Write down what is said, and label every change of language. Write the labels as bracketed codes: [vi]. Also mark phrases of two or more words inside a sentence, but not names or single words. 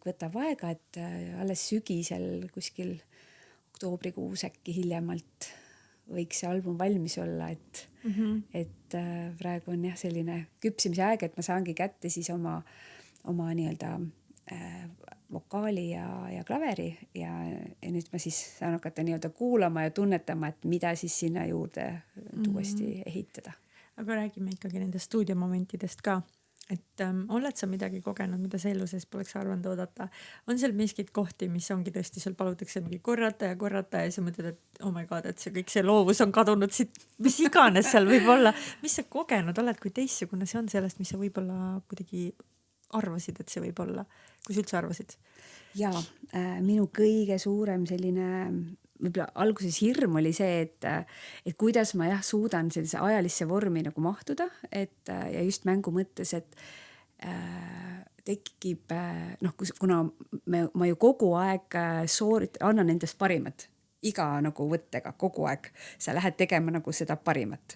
[et] võtab aega, et alles sügisel kuskil oktoobrikuus äkki hiljemalt võiks see album valmis olla, et praegu on jah selline küpsimise aeg, et ma saangi kätte siis oma nii-öelda vokaali ja klaveri ja nüüd ma siis saan hakata nii-öelda kuulama ja tunnetama, et mida siis sinna juurde uuesti ehitada. Aga räägime ikkagi nendest stuudiomomentidest ka, et oled sa midagi kogenud, mida sa elu sees poleks arvanud oodata? On seal miskid kohti, mis ongi tõesti, sul palutakse mingi korrata ja sa mõtled, et [en] oh my god, [et] et see kõik see loovus on kadunud siit, mis iganes seal võib olla. Mis sa kogenud oled, kui teistsugune see on sellest, mis sa võib-olla kuidagi arvasid, et see võib olla, kui sa üldse arvasid? Ja minu kõige suurem selline võib-olla alguses hirm oli see, et kuidas ma suudan sellise ajalisse vormi nagu mahtuda, ja just mängu mõttes, et tekib, kuna ma ju kogu aeg annan endast parimat, iga nagu võttega kogu aeg sa lähed tegema nagu seda parimat.